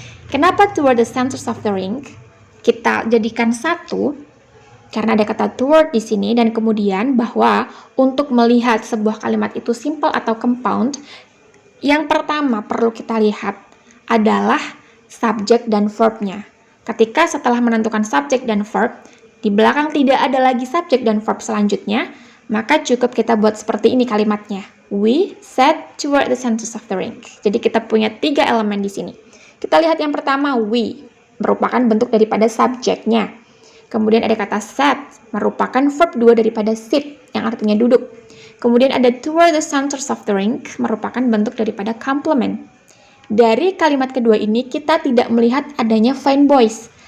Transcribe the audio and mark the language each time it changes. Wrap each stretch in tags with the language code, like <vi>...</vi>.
<id>Kenapa</id> <en>toward the centers of the rink?</en> <id>Kita jadikan satu, karena ada kata toward di sini, dan kemudian bahwa untuk melihat sebuah kalimat itu simple atau compound, yang pertama perlu kita lihat adalah subjek dan verb-nya. Ketika setelah menentukan subjek dan verb, di belakang tidak ada lagi subjek dan verb selanjutnya, maka cukup kita buat seperti ini kalimatnya.</id> <en>We sat toward the centers of the rink.</en> <id>Jadi kita punya 3 elemen di sini. Kita lihat yang pertama, we, merupakan bentuk daripada subjeknya. Kemudian ada kata sat, merupakan verb 2 daripada sit, yang artinya duduk. Kemudian ada</id> <en>toward the centers of the rink,</en> <id>merupakan bentuk daripada complement. Dari kalimat kedua ini, kita tidak melihat adanya find voice.</id>